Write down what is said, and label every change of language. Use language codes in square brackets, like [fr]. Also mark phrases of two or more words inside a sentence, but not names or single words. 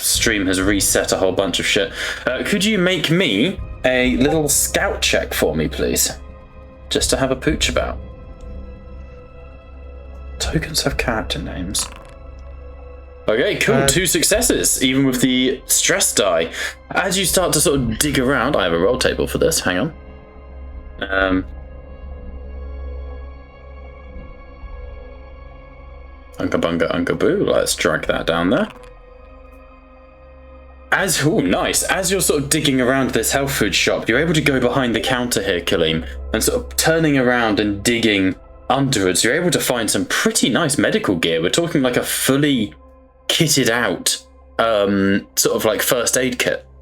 [en] Stream has reset a whole bunch of shit. Could you make me a little scout check for me, please? Just to have a pooch about. Tokens have character names. Okay, cool. 2 successes, even with the stress die. As you start to sort of dig around, I have a roll table for this. Hang on. Unga bunga unga boo. Let's drag that down there. Nice. As you're sort of digging around this health food shop, you're able to go behind the counter here, Kalim, and sort of turning around and digging underwards, you're able to find some pretty nice medical gear. We're talking like a fully kitted out sort of like first aid kit.